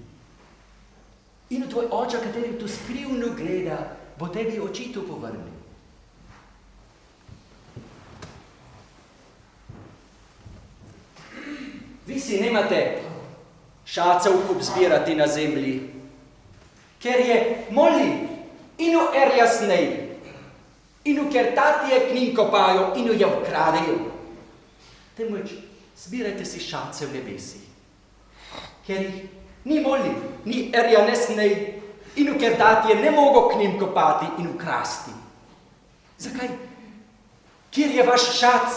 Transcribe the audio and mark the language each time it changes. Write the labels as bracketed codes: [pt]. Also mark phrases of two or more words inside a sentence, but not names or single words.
[sl] In v tvoj oče, kateri to skrivno gleda, bo tebi očito povrnil. Vi si nemate šacev kup zbirati na zemlji, ker je moli inu jasnej, inu ker tatije k njim kopajo, inu je ukradejo. Temveč zbirajte si šace v nebesi, ker jih ni moli, ni jasnej, inu ker tatije ne mogo k njim kopati in ukrasti. Zakaj? Kjer je vaš šac?